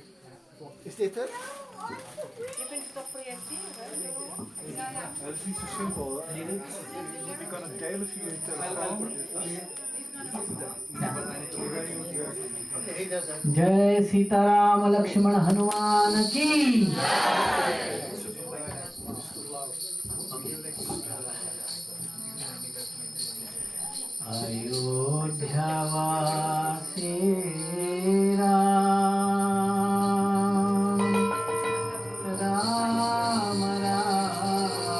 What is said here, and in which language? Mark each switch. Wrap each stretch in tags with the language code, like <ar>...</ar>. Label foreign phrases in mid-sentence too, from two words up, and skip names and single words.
<nl>Is dit het? Je kunt het toch projecteren? Ja, dat is niet zo simpel. Je kan het delen via je telefoon.</nl> <hi>जय सीताराम लक्ष्मण हनुमान की अयोध्यावासी राम राम राम</hi>